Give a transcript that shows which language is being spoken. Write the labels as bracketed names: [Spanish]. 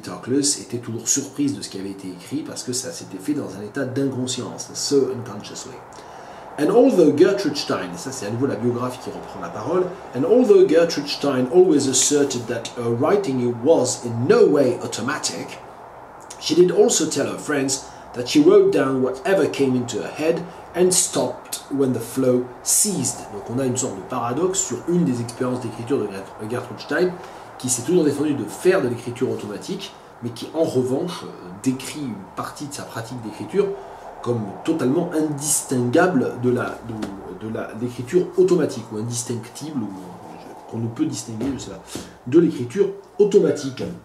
[French] Toklas étaient toujours surprises de ce qui avait été écrit parce que ça s'était fait dans un état d'inconscience, [English] so unconsciously. And although Gertrude Stein, [French] et ça c'est à nouveau la biographie qui reprend la parole, [English] and although Gertrude Stein always asserted that her writing was in no way automatic, she did also tell her friends that she wrote down whatever came into her head and stopped when the flow ceased. [French] Donc on a une sorte de paradoxe sur une des expériences d'écriture de Gertrude Stein, qui s'est toujours défendu de faire de l'écriture automatique, mais qui en revanche décrit une partie de sa pratique d'écriture comme totalement indistinguable de l'écriture automatique, ou indistinctible, ou qu'on ne peut distinguer, je sais pas, de l'écriture automatique.